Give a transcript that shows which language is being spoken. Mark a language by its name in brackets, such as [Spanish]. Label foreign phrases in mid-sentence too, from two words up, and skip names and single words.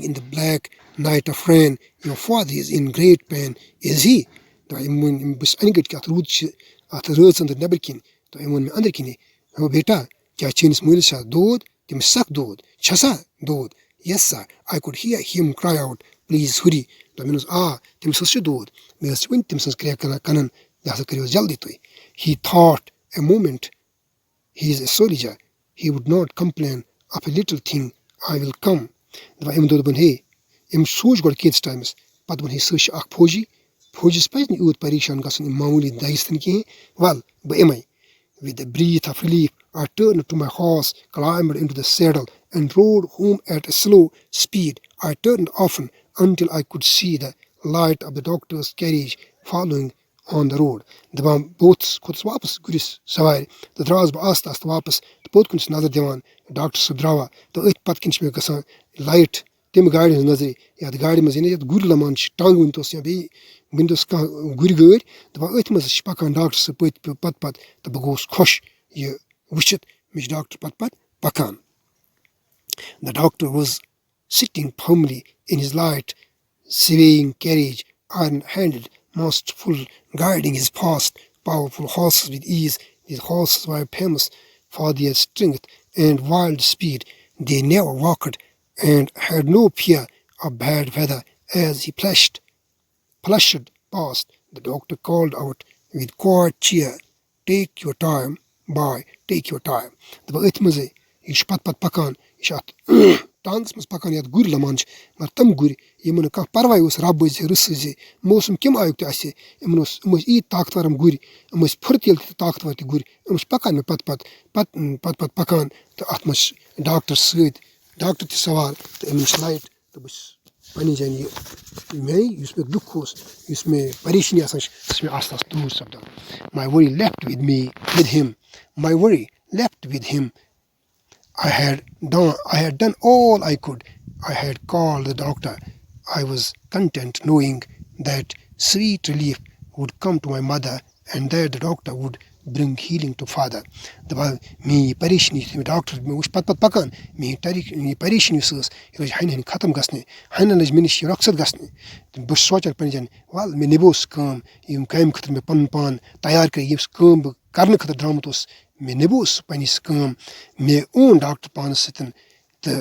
[English] In the black night of rain your father is in great pain [Kashmiri] اِز ہی تہٕ أمۍ ووٚن بہٕ چھُس اَنہِ گٔٹۍ کہِ اَتھ روٗد چھِ اَتھ رٲژ أنٛدٕر نٮ۪بٕرۍ کِنۍ تہٕ أمۍ ووٚن مےٚ أنٛدٕرۍ کِنی ہو بیٹا کیٛاہ چٲنِس مٲلِس چھا دود تٔمِس سَخ دود چھَسا دود یَس سا [English] I could hear him cry out please hurry [Kashmiri] دوٚپمَس اوس تٔمِس حظ چھِ دود مےٚ حظ چھِ وٕنہِ تٔمۍ سٕنٛز کرٛیکھ کَران کَنَن یہِ ہسا کٔرِو حظ جلدی تُہۍ [English] he thought a moment he is a soldier he would not complain of a little thing I will come [Kashmiri] دَپان أمۍ دوٚپ دوٚپُن ہے أمۍ سوٗنٛچ گۄڈٕ کینٛژھس ٹایمَس پَتہٕ دوٚپُن ہے سُہ چھِ اَکھ فوجی فوجِیَس پَزِ نہٕ یوٗت پریشان گژھُن یِم معموٗلی دَگہِ سۭتۍ کِہیٖنۍ وَلہٕ بہٕ یِمَے [English] with a breath of relief, I turned to my horse, climbed into the saddle, and rode home at a slow speed. I turned often until I could see the light of the doctor's carriage following on the road. [Kashmiri] دَپان بہٕ کھوٚتُس واپس گُرِس سوارِ تہٕ درٛاس بہٕ آستہٕ آستہٕ واپس تہٕ پوٚت کُن چھُس نظر دِوان ڈاکٹر صٲب درٛاوا تہٕ أتھۍ پتہٕ کِنۍ چھِ مےٚ گژھان لایٹ تَمہِ گاڑِ ہٕنٛز نظرِ یَتھ گاڑِ منٛز یعنی یَتھ گُرۍ لمان چھِ ٹنٛگ ؤنۍتوس یا بیٚیہِ ؤنۍتوس کانٛہہ گُرۍ گٲڑۍ دَپان أتھۍ منٛز چھِ پَکان ڈاکٹر صٲب پتہٕ تہٕ بہٕ گوٚوُس خۄش یہِ وٕچھِتھ مےٚ چھُ ڈاکٹر پتہٕ پَکان [English] The doctor was sitting firmly in his light, swaying carriage, iron-handed, masterful, guiding his fast, powerful horses with ease. These horses were famous for their strength and wild speed. They never walked and had no fear of bad weather. As he flashed past, the doctor called out with quiet cheer, "Take your time, boy, take your time." [Kashmiri] دَپان أتھۍ منٛزٕے یہِ چھُ پتہٕ پَکان یہِ چھُ اَتھ ٹانٛگَس منٛز پَکان یَتھ گُرۍ لمان چھِ مگر تِم گُرۍ یِمن نہٕ کانٛہہ پَرواے اوس رَب ٲسۍ رٕژھ ٲسۍ موسم کَمہِ آیُک تہِ آسہِ یِم ٲسۍ ییٖتۍ طاقتور یِم گُرۍ یِم ٲسۍ پھُرتیٖلہٕ تہِ طاقتور تہِ گُرۍ یِم چھِ پَکان مےٚ پتہٕ پَکان تہٕ اَتھ منٛز چھِ ڈاکٹر سۭتۍ ڈاکٹر تہِ سوال تہٕ أمِس چھِ لایٹ تہٕ بہٕ چھُس پنٛنہِ جایہِ یہِ یُس مےٚ دُکھ اوس یُس مےٚ پریشٲنی آسان چھِ سُہ چھِ مےٚ آستہٕ آستہٕ دوٗر سَپدان [English] My worry left with him. My worry left with him. I had done all I could. I had called the doctor. I was content knowing that sweet relief would come to my mother and that the doctor would bring healing to father. [Kashmiri] دَپان میٛٲنۍ یہِ پریشٲنی یُتھُے مےٚ ڈاکٹر مےٚ وٕچھ پتہٕ پَکان میٛٲنۍ یہِ پریشٲنی یُس ٲس یہِ لٔج ہَنہِ ہَنہِ ختم گژھنہِ ہَنہِ لٔج مےٚ نِش یہِ رۄخصت گژھنہِ تہٕ بہٕ چھُس سونٛچان پنٛنہِ جایہِ وَلہٕ مےٚ نِبو سُہ کٲم یِم کامہِ خٲطرٕ مےٚ پَنُن پان تیار کٔرِتھ یُس کٲم بہٕ کَرنہٕ خٲطرٕ درٛامُت اوس مےٚ نِبو سُہ پنٛنہِ سُہ کٲم مےٚ اوٚن ڈاکٹر پانَس سۭتۍ تہٕ